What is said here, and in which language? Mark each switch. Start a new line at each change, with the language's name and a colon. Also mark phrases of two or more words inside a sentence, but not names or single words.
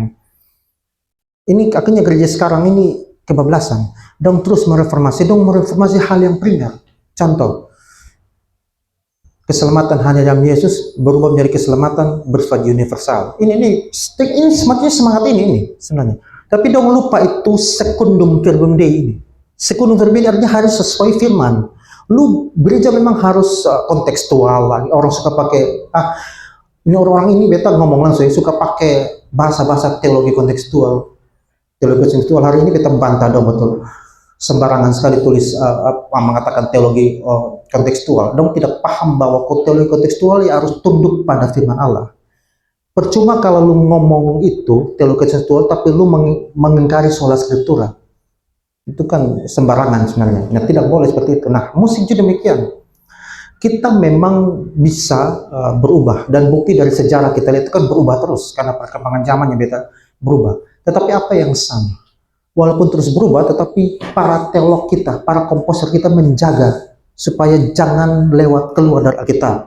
Indonesian: Ini akhirnya gereja sekarang ini kebablasan. Dong terus mereformasi hal yang primer. Contoh, keselamatan hanya dalam Yesus berubah menjadi keselamatan bersifat universal. Ini semacamnya semangat ini sebenarnya. Tapi dong lupa itu
Latin: secundum verbum Dei
Indonesian: ini.
Latin: Secundum verbum Dei
Indonesian: artinya harus sesuai firman. Lu gereja memang harus kontekstual lagi. Orang suka pakai ini orang ini beta ngomong langsung suka pakai bahasa-bahasa teologi kontekstual. Teologi kontekstual hari ini kita bantah dong betul. Sembarangan sekali tulis mengatakan teologi kontekstual. Dong tidak paham bahwa teologi kontekstual ya harus tunduk pada firman Allah. Percuma kalau lu ngomong itu teologi kontekstual tapi lu mengingkari
Latin: sola scriptura.
Indonesian: Itu kan sembarangan sebenarnya. Nah, tidak boleh seperti itu. Nah, musik juga demikian. kita memang bisa berubah, dan bukti dari sejarah kita lihat itu kan berubah terus karena perkembangan zamannya beta berubah. Tetapi apa yang sama? Walaupun terus berubah, tetapi para teolog kita, para komposer kita menjaga supaya jangan lewat keluar dari Alkitab.